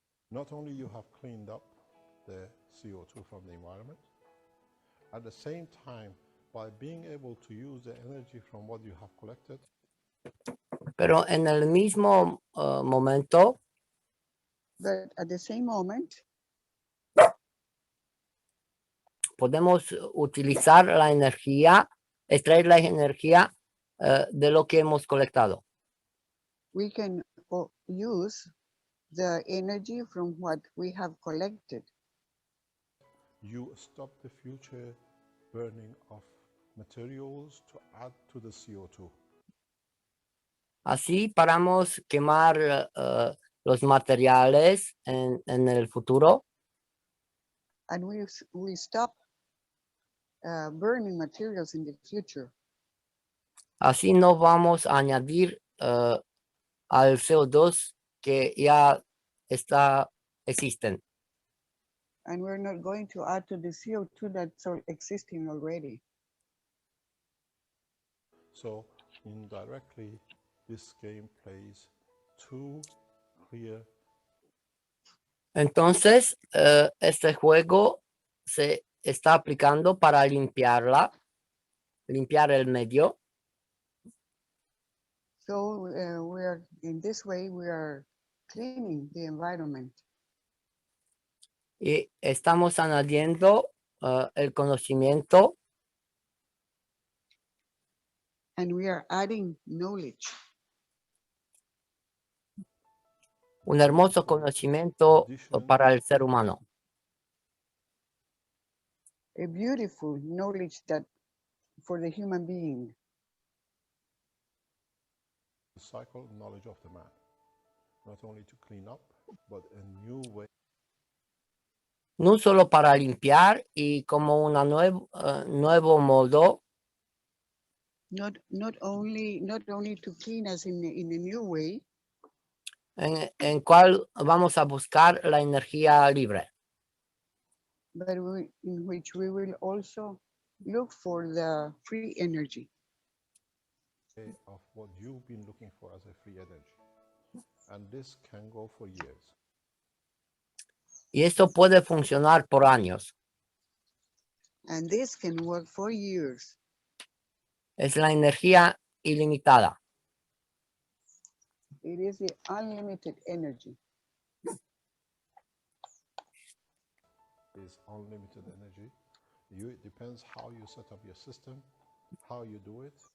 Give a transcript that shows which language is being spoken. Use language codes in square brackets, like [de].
[en] not only you have cleaned up the CO2 from the environment, at the same time, by being able to use the energy from what you have collected, [es] pero en el mismo momento [en] but at the same moment, [es] podemos utilizar la energía, extraer la energía de lo que hemos colectado. [en] we can use the energy from what we have collected. you stop the future burning of materials to add to the CO2. [es] Así paramos quemar los materiales en el futuro. [en] And we stop burning materials in the future. [es] Así no vamos a añadir al CO2 que ya existen. [en] And we're not going to add to the CO2 that's existing already. So indirectly, this game plays two clear. [es] Entonces, este juego se está aplicando para limpiar el medio. [en] So in this way, we are cleaning the environment. [es] Y estamos añadiendo el conocimiento. [en] And we are adding knowledge. [es] Un hermoso conocimiento para el ser humano. [en] A beautiful knowledge that for the human being. The cycle knowledge of the man, not only to clean up, but a new way. [es] No solo para limpiar y como un nuevo modo. [en] Not only to clean us in a new way. [es] En cual vamos a buscar la energía libre. [en] But in which we will also look for the free energy. Of what you've been looking for as a free energy. And this can go for years. [es] Y esto puede funcionar por años. [en] And this can work for years. [es] Es la energía ilimitada. [en] It is the unlimited energy. Is unlimited energy. It depends how you set up your system, how you do it.